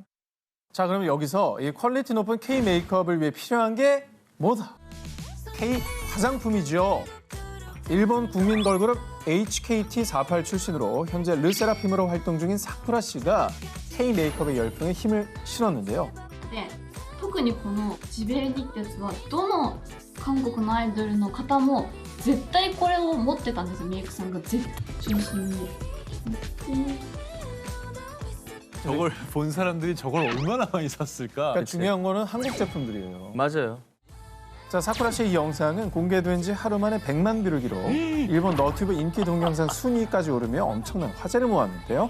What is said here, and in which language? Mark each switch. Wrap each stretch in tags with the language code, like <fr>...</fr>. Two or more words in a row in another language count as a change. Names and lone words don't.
<ko>자, 그럼 여기서 이 퀄리티 높은 K-메이크업을 위해 필요한 게 뭐다? K-화장품이죠. 일본 국민 걸그룹 HKT48 출신으로 현재 르세라핌으로 활동 중인 사쿠라 씨가 K-메이크업의 열풍에 힘을 실었는데요.</ko> <ja>で、特にこのジベルニってやつはどの韓国のアイドルの方も絶対これを持ってたんですよ、メイクさんが絶中心に。</ja> <ko>저걸 본 사람들이 저걸 얼마나 많이 샀을까? 그러니까 중요한 거는 한국 제품들이에요. 맞아요. 자, 사쿠라 씨의 이 영상은 공개된 지 하루 만에 100만 뷰를 기록. 일본 너튜브 인기 동영상 순위까지 오르며 엄청난 화제를 모았는데요.</ko>